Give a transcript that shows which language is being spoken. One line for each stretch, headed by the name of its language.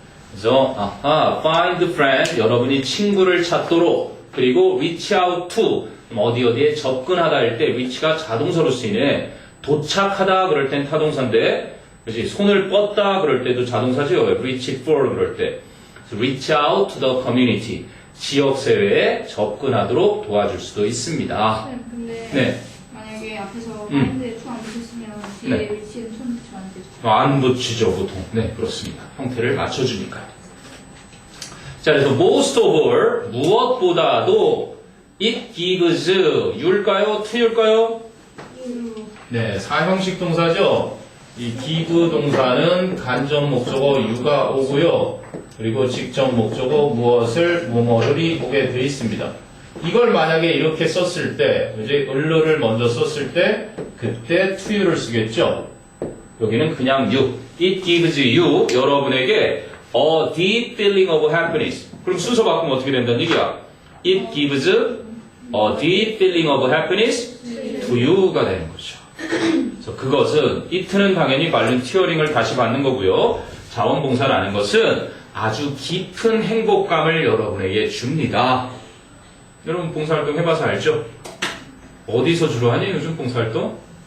Korean: 그래서
English: find friend
Korean: 여러분이 친구를 찾도록 그리고
English: reach out to
Korean: 어디에 접근하다 할 때 reach가 자동사로 쓰이네. 도착하다 그럴 땐 타동사인데 그렇지? 손을 뻗다 그럴 때도 자동사죠. reach for 그럴 때. 그래서
English: reach out to the community.
Korean: 지역사회에 접근하도록 도와줄 수도 있습니다. 네, 근데 네. 만약에 앞에서 마인드에 투 안 붙였으면 뒤에 네. 위치에 손 붙이면 안 되죠. 안 붙이죠, 보통. 네, 그렇습니다. 형태를 맞춰주니까요. 자, 그래서
English: most of all,
Korean: 무엇보다도
English: it gives, you일까요?
Korean: to일까요? 네, 사형식 동사죠. 이 give 동사는 간접 목적어 you가 오고요. 그리고 직접 목적어 무엇을, 뭐뭐를이 오게 되어 있습니다. 이걸 만약에 이렇게 썼을 때, 이제 을를 먼저 썼을 때, 그때
English: to you
Korean: 를 쓰겠죠. 여기는 그냥 you.
English: It gives you,
Korean: 여러분에게
English: a deep feeling of happiness.
Korean: 그럼 순서 바꾸면 어떻게 된다는 얘기야?
English: It gives a deep feeling of happiness to you가
Korean: 되는 거죠. 그래서 그것은, it는 당연히 volunteering을 다시 받는 거고요. 자원봉사라는 것은 아주 깊은 행복감을 여러분에게 줍니다. 여러분 봉사활동 해봐서 알죠? 어디서 주로 하니? 요즘 봉사활동?